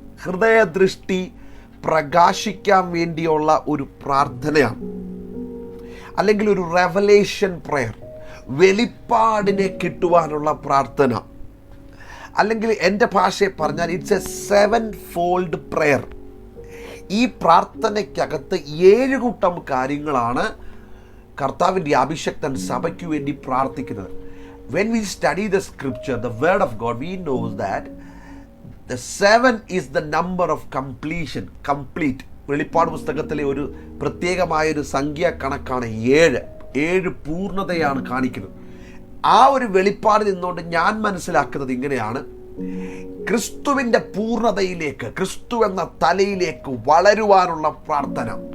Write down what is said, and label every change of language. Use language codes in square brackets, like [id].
[ml] ഹൃദയദൃഷ്ടി പ്രകാശിക്കാൻ വേണ്ടിയുള്ള ഒരു പ്രാർത്ഥനയാണ്, അല്ലെങ്കിൽ ഒരു റെവലേഷൻ പ്രയർ, വെളിപ്പാടിനെ കിട്ടുവാനുള്ള പ്രാർത്ഥന, അല്ലെങ്കിൽ എൻ്റെ ഭാഷയെ പറഞ്ഞാൽ [en] It's a 7-fold prayer. [ml] ഈ പ്രാർത്ഥനയ്ക്കകത്ത് 7 കൂട്ടം കാര്യങ്ങളാണ് കർത്താവിൻ്റെ അഭിഷക്തൻ സഭയ്ക്ക് വേണ്ടി പ്രാർത്ഥിക്കുന്നത്. [en] When we study the scripture, the word of God, we know that the 7 is the number of completion, complete. [ml] വെളിപ്പാട് പുസ്തകത്തിലെ ഒരു പ്രത്യേകമായൊരു സംഖ്യാ കണക്കാണ് 7 പൂർണ്ണതയാണ് കാണിക്കുന്നത്. ആ ഒരു വെളിപ്പാടിൽ നിന്നുകൊണ്ട് ഞാൻ മനസ്സിലാക്കുന്നത് ഇങ്ങനെയാണ്: ക്രിസ്തുവിൻ്റെ പൂർണ്ണതയിലേക്ക്, ക്രിസ്തു എന്ന തലയിലേക്ക് വളരുവാനുള്ള പ്രാർത്ഥന.